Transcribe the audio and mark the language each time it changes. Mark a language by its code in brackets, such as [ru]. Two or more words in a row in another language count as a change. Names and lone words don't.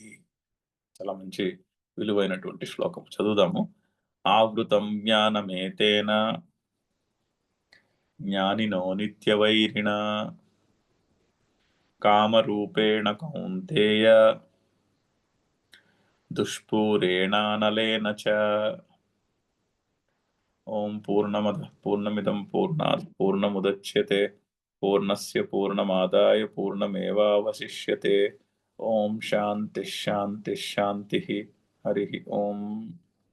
[te] చాలా మంచి విలువైనటువంటి శ్లోకం. చదువుదాము. [sa] ఆవృతం జ్ఞానమేతేన జ్ఞానినో నిత్యవైరిణ కామరూపేణ కౌంతేయ దుష్పూరేణానలేన చ. ఓం పూర్ణమిదం పూర్ణాత్ పూర్ణముదచ్యతే పూర్ణస్య పూర్ణమాదాయ పూర్ణమేవావశిష్యతే. ఓం శాంతి శాంతి శాంతి. హరి ఓం.